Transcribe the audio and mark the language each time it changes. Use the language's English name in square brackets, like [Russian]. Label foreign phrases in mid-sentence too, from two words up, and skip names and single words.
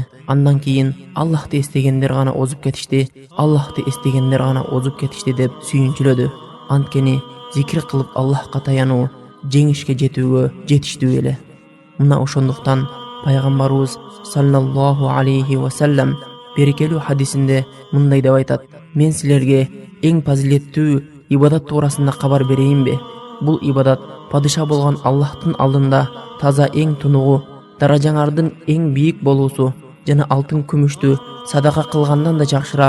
[Kyrgyz] Андан кийин Аллахты эстегендер гана озуп кетишти, Аллахты эстегендер гана озуп кетишти деп сүйүнчүлөдү. Анткени зикир кылып Аллахка таянуу жеңишке жетүүгө жетиштүү эле. Мына ошондуктан пайгамбарыбыз [Arabic] صلى الله عليه وسلم [Kyrgyz] берекелүү хадисинде мындай деп айтат: "Мен силерге эң фазилеттүү ибадат туурасында кабар берейинби? Бул ибадат падыша болгон Аллахтын алдында таза эң тунугу, даражаңардын эң бийик болуусу жана алтын күмүштү садака кылгандан да жакшыраак.